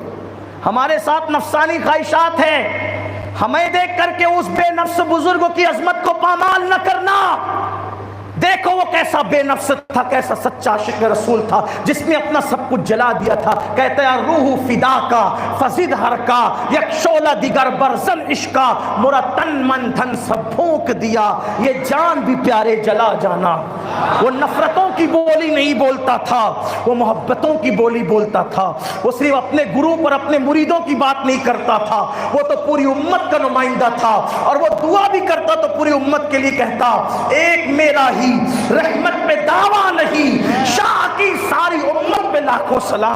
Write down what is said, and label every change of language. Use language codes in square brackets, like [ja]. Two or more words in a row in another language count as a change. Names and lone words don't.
[ur] ہمارے ساتھ نفسانی خواہشات ہیں. ہمیں دیکھ کر کے اس بے نفس بزرگوں کی عظمت کو پامال نہ کرنا. دیکھو وہ کیسا بے نفس تھا, کیسا سچا عاشق رسول تھا, جس نے اپنا سب کچھ جلا دیا تھا. کہتے ہیں روح فدا کا فزد ہر کا, [fa] یک شعلہ دیگر برزن عشقا, [ur] مرا تن من دھن سب پھونک دیا, یہ جان بھی پیارے جلا جانا. وہ نفرتوں کی بولی نہیں بولتا تھا, وہ محبتوں کی بولی بولتا تھا. وہ صرف اپنے گرو پر اپنے مریدوں کی بات نہیں کرتا تھا, وہ تو پوری امت کا نمائندہ تھا. اور وہ دعا بھی کرتا تو پوری امت کے لیے کہتا, ایک میرا ہی رحمت پہ دعویٰ نہیں, شاہ کی ساری امت پہ لاکھوں سلام.